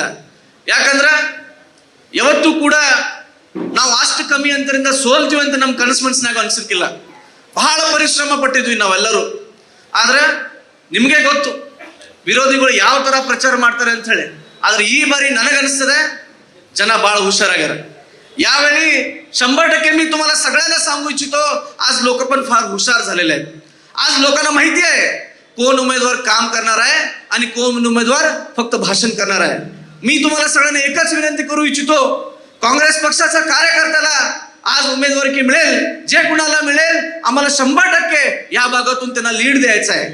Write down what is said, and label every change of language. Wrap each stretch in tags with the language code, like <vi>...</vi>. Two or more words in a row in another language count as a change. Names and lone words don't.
<kn>ಯಾಕಂದ್ರೆ ಯಾವತ್ತೂ ಕೂಡ ನಾವು ಅಷ್ಟು ಕಮ್ಮಿ ಅಂತರದಿಂದ ಸೋಲ್ತೀವಿ ಅಂತ ನಮ್ಮ ಕನಸು ಮನಸ್ಸಿನಾಗ ಅನ್ಸಿರ್ಕಿಲ್ಲ. ಬಹಳ ಪರಿಶ್ರಮ ಪಟ್ಟಿದ್ವಿ ನಾವೆಲ್ಲರೂ. ಆದ್ರೆ ನಿಮ್ಗೆ ಗೊತ್ತು ವಿರೋಧಿಗಳು ಯಾವ ತರ ಪ್ರಚಾರ ಮಾಡ್ತಾರೆ ಅಂತ ಹೇಳಿ. ಆದ್ರೆ ಈ ಬಾರಿ ನನಗನ್ನಿಸ್ತದೆ</kn> <mr>जन बाळ हुशार. यावेळी 100% मी तुम्हाला सगळ्यांना सांगू इच्छितो, आज लोक पण फार हुशार झालेले आहेत. आज लोकांना माहिती आहे कोण उमेदवार काम करणार आहे आणि कोण उमेदवार फक्त भाषण करणार आहे. मी तुम्हाला सगळ्यांना एकच विनंती करू इच्छितो, काँग्रेस पक्षाचा कार्यकर्त्याला आज उमेदवारी मिळेल, जे कुणाला मिळेल आम्हाला 100% या भागातून त्यांना लीड द्यायचा आहे.</mr>